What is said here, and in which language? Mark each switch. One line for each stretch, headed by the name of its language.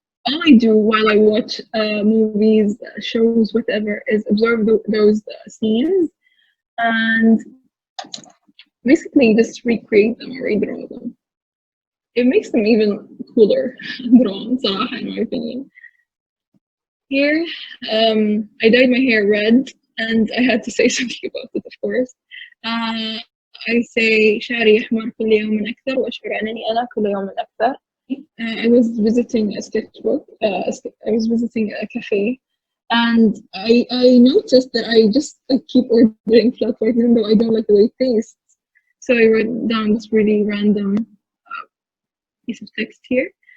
English: All I do while I watch movies, shows, whatever, is observe those scenes and basically just recreate them or redraw them. It makes them even cooler drawn, صراحة, in my opinion. Here, I dyed my hair red, and I had to say something about it, of course. I say
Arabic: شعري يحمر كل يوم أكثر وأشعر أنني أنا كل يوم أكثر.
English: I was visiting a sketchbook. I was visiting a cafe, and I noticed that I keep ordering flat white even though I don't like the way it tastes. So I wrote down this really random piece of text here.